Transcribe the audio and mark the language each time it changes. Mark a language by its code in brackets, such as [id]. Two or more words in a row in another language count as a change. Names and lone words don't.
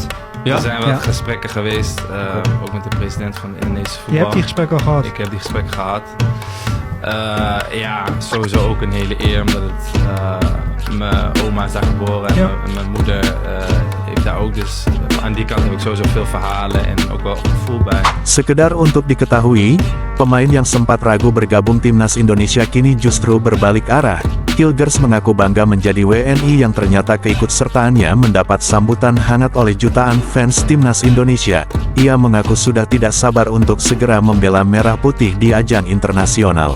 [nl] Er zijn wel gesprekken geweest, ook met de president van de Indonesische voetbal. Je hebt die gesprekken al gehad? Ik heb die gesprekken gehad. Ja, sowieso ook een hele eer, omdat het mijn oma is daar geboren en mijn moeder heeft daar ook, dus aan die kant heb ik sowieso veel verhalen en ook wel gevoel bij. [id] Sekedar untuk diketahui, pemain yang sempat ragu bergabung Timnas Indonesia kini justru berbalik arah. Hilgers mengaku bangga menjadi WNI yang ternyata keikutsertaannya mendapat sambutan hangat oleh jutaan fans Timnas Indonesia. Ia mengaku sudah tidak sabar untuk segera membela merah putih di ajang internasional.